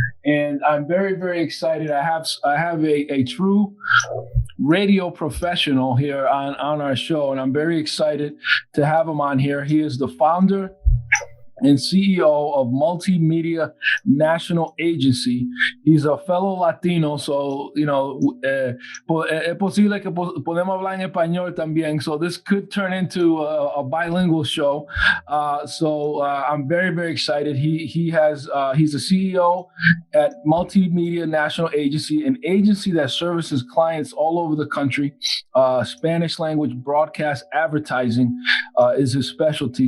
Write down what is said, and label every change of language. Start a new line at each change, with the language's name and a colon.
English: And I'm very, very excited. I have a true radio professional here on our show, and I'm very excited to have him on here. He is the founder and CEO of Multimedia National Agency. He's a fellow Latino, so, you know,
Spanish: es posible que podemos hablar en español también.
English: So this could turn into a bilingual show. So I'm very, very excited. He's the CEO at Multimedia National Agency, an agency that services clients all over the country. Spanish language broadcast advertising is his specialty.